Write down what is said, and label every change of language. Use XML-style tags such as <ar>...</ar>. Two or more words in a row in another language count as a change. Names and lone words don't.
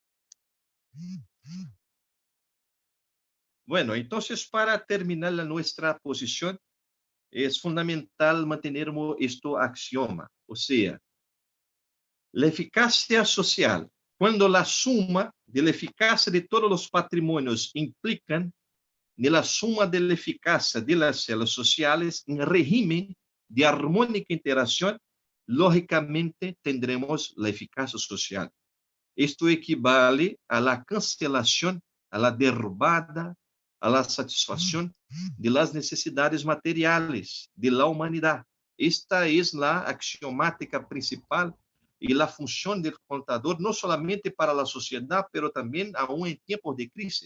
<es>Bueno, entonces para terminar nuestra posición, es fundamental mantener este axioma, o sea, la eficacia social, cuando la suma de la eficacia de todos los patrimonios implican</es> <pt>na suma da eficácia das células sociais em regime de harmônica interação,</pt> <es>lógicamente tendremos</es> <pt>a eficácia social.</pt> <es>Isto equivale a la cancelación, a la derrubada, a la satisfação de las necesidades materiales de la humanidad. Esta es la axiomática principal y la función del contador, no solamente para la sociedad, pero también aún en tiempos de crisis.</es>